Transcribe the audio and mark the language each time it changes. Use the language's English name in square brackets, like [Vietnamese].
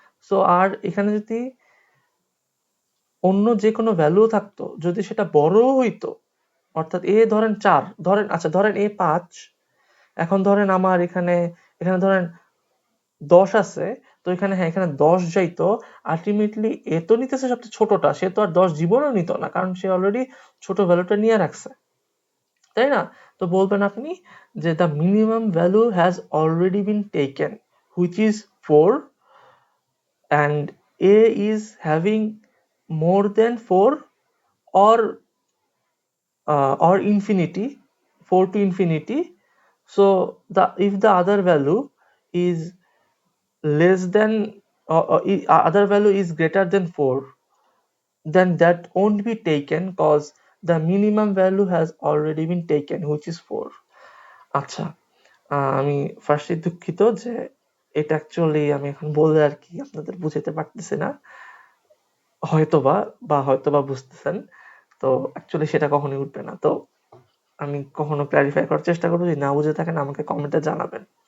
[Bangla] So আর এখানে যদি অন্য যে কোনো ভ্যালু থাকতো, যদি সেটা বড়ও হইতো, অর্থাৎ এ ধরেন 4, ধরেন আচ্ছা ধরেন এ 5, এখন ধরেন আমার এখানে এখানে ধরেন 10 আছে, তো এখানে হ্যাঁ এখানে 10 যাইতো, আলটিমেটলি এ তো নিতেছে সবচেয়ে ছোটটা, সে তো আর 10 জীবনও নিত না, কারণ সে অলরেডি ছোট ভ্যালুটা নিয়ে রাখছে, তাই না? তো বলবেন আপনি যে [English] the minimum value has already been taken, which is 4, and a is having more than 4, or or infinity, 4 to infinity. So the if the other value is less than other value is greater than 4, then that won't be taken cause the minimum value has already been taken, which is 4. [Bangla] আচ্ছা, আমি ফার্স্টে দুঃখিত যে এটা actually আমি এখন বলে আর কি আপনাদের বুঝাতে পারতেছি না, হয়তোবা বুঝতেছেন। তো অ্যাকচুয়ালি সেটা কখনোই উঠবে না। তো আমি কখনো ক্লারিফাই করার চেষ্টা করবো, যদি না বুঝে থাকেন আমাকে কমেন্টে জানাবেন।